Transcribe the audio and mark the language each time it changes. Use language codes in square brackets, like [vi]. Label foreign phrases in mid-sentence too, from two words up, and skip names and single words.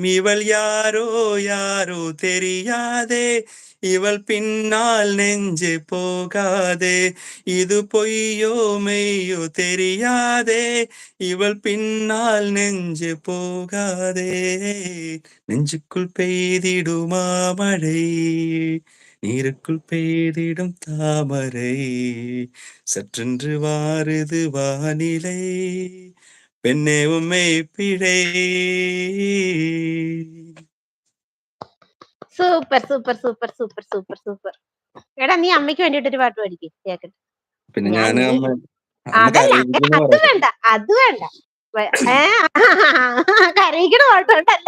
[ta] இவள் யாரோ யாரோ தெரியாதே, இவள் பின்னால் நெஞ்சு போகாதே, இது பொய்யோ மெய்யோ தெரியாதே, இவள் பின்னால் நெஞ்சு போகாதே. நெஞ்சுக்குள் பெய்திடுமா மழை, நீருக்குள் பெய்திடும் தாமரை, சற்றென்று வாருது வானிலை, பெண்ணே உம்மை பிழை. [ml] സൂപ്പർ സൂപ്പർ സൂപ്പർ സൂപ്പർ സൂപ്പർ സൂപ്പർ. എടാ നീ അമ്മയ്ക്ക് വേണ്ടിട്ട് ഒരു പാട്ട് പാടിക്ക് കേക്കട്ടെ. പിന്നെ ഞാൻ അതല്ല അത് വേണ്ട അത് വേണ്ട, കരയിക്കണ പാട്ടോണ്ടല്ല.